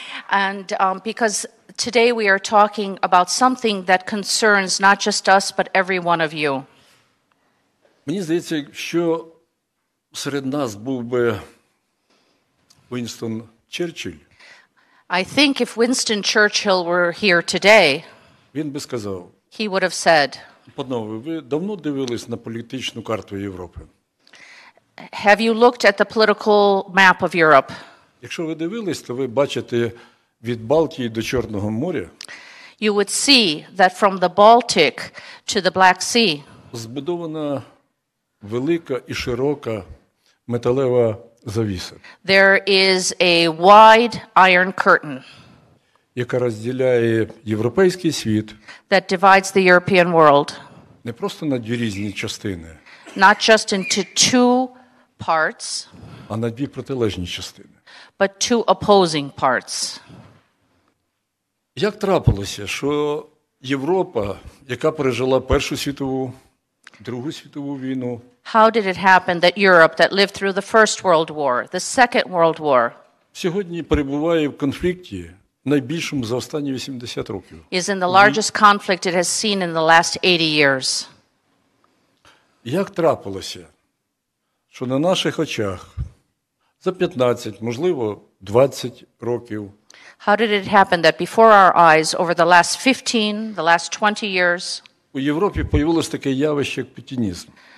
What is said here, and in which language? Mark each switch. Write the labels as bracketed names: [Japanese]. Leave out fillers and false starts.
[English] And because today we are talking about something that concerns not just us, but every one of you. [Ukrainian] Мені здається, якщо серед нас був би Вінстон Черчилль, [English] I think if Winston Churchill were here today, [Ukrainian] він би сказав, [English] he would have said, [Ukrainian] панове, ви давно дивились на політичну карту Європи? [English] have you looked at the political map of Europe? [Ukrainian] Якщо ви дивились, то ви бачите від Балтії до Чорного моря [English] You would see that from the Baltic to the Black Sea, [Ukrainian] збудована велика і широка металева завіса, [English] there is a wide iron curtain [Ukrainian] яка розділяє європейський світ [English] that divides the European world, [Ukrainian] не просто на дві різні частини, [English] not just into two parts, [Ukrainian] а на дві протилежні частини. [English] but two opposing parts. [Ukrainian] Як трапилося, що Європа, яка пережила Першу світову, Другу світову війну, [English] How did it happen that Europe, that lived through the First World War, the Second World War, [Ukrainian] сьогодні перебуває в конфлікті найбільшому за останні 80 років? [English] is in the largest conflict it has seen in the last 80 years? [Ukrainian] Як трапилося, що на наших очах за 15, можливо, 20 років [English] How did it happen that before our eyes, over the last 15, the last 20 years, [Ukrainian] у Європі появилось таке явище, як путінізм?